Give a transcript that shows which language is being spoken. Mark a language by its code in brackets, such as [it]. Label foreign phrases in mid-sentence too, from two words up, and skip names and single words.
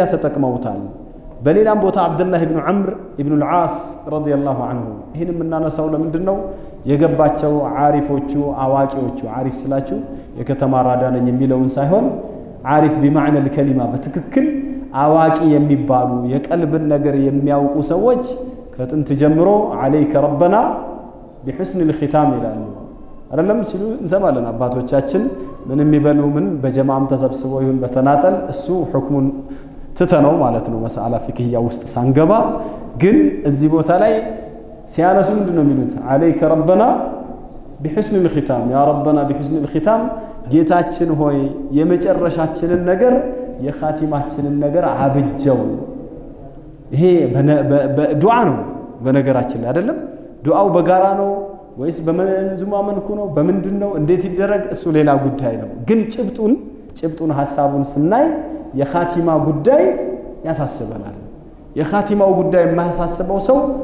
[am] ተጠቅመውታል በሌላም ቦታ አብዱላህ ኢብኑ ዑምር ኢብኑ አልዓስ [ar] رضي الله عنه [am] ይሄን እናነሳው ለምንድነው የገባቸው ዓሪፎቹ አዋቂዎቹ ዓሪፍ ስላችሁ የከተማ ራዳ ነኝ የሚለውን ሳይሆን ዓሪፍ በማዕና الكلمه በትክክል አዋቂ የሚባሉ የቀልብን ነገር የሚያውቁ ሰዎች ከጥንት ጀምሮ [ar] عليك ربنا بحسن الختام [am] ይላሉ አይደለም ሲሉ እንሰማለን አባቶቻችን ምንም ይበሉ ምን በጀማዓም ተሰብስበው ይሁን በተናጠል እሱ ሁክሙን ትተነው ማለት ነው [ar] مسألة فقهية [am] ውስጥ ሳንገባ ግን እዚህ ቦታ ላይ ሲያነሱ ምንድነው የሚሉት [ar] عليك ربنا بحسن الختام يا ربنا بحسن الختام [am] ጌታችን ሆይ የመጨረሻችንን ነገር የኻቲማችንን ነገር አብጀው ይሄ በዱዓ ነው በነገራችን ላይ አይደለም ዱዓው በጋራ ነው ወይስ በመንዙማ መልኩ ነው በምንድነው እንዴት ይደረግ እሱ ሌላ ጉዳይ ነው ግን ጭብጡን ሐሳቡን ስናይ የኻቲማ ጉዳይ ያሳስበናል የኻቲማው ጉዳይ የማያሳስበው ሰው